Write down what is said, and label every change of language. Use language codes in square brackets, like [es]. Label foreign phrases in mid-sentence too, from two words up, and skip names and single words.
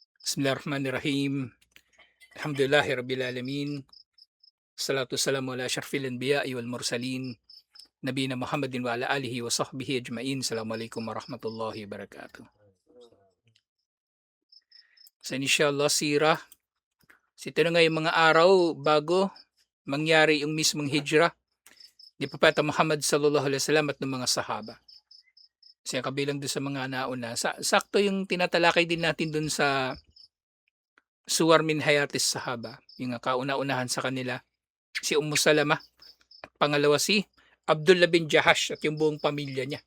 [ar] بسم الله الرحمن الرحيم. الحمد لله رب العالمين. الصلاة والسلام على أشرف الأنبياء والمرسلين. نبينا محمد وعلى آله وصحبه أجمعين. السلام عليكم ورحمة الله وبركاته. [tl] So inshallah sirah. Ito na nga yung mga araw bago mangyari yung mismong hijrah ni Propeta Muhammad [ar] صلى الله عليه وسلم [tl] at ng mga sahaba. Kasi kabilang doon sa mga nauna. Sakto yung tinatalakay din natin doon sa Suwar min Hayatis Sahaba. Yung kauna-unahan sa kanila. Si Salama. At pangalawa si Abdullah bin Jahash at yung buong pamilya niya.